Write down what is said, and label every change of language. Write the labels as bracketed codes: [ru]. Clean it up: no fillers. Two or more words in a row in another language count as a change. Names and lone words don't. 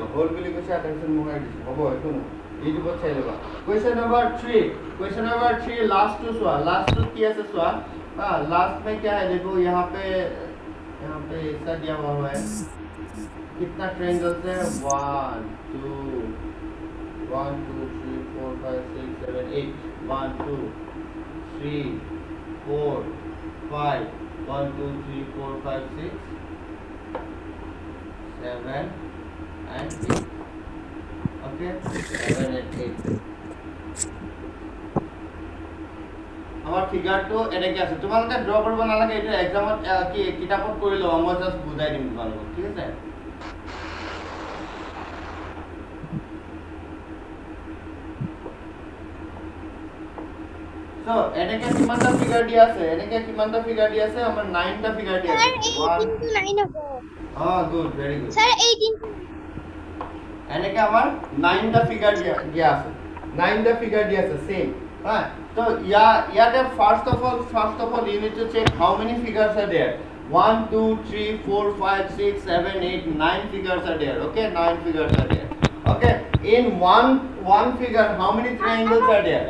[as] হল বুলি কৈছে টেনশন মোহাই দিছো হ'ব একো নহয় ইউটিউবত চাই লবা [en] question number 3 last two [as] কি আছে চোৱা [hi] लास्ट में क्या है देखो यहाँ पे ऐसा दिया हुआ है कितना ट्रायंगल्स है 1 2 3 4 5 6 7 8 1 2 3 4 5 1 2 3 4 5 6 [en] 7 and 8 okay 7 and 8 [as] আমার ফিগারটো এনেকে আছে তোমালোকে ড্ৰ কৰিব নালাগে এটা এক্সামত কি কিতাপত কৰি লও মই জাস্ট বুজাই দিম তোমালোকক ঠিক আছে সো এনেকে কিমানটা ফিগার দিয়া আছে আমাৰ 9টা ফিগাৰ দিয়া আছে 9 হ'ব [en] good very good [as] স্যার 18 এনেকে আমাৰ 9টা ফিগার দিয়া আছে 9টা ফিগার দিয়া আছে সেম [en] right so yeah first of all you need to check how many figures are there 1 2 3 4 5 6 7 8 9 figures are there okay 9 figures are there okay In one figure, how many triangles are there?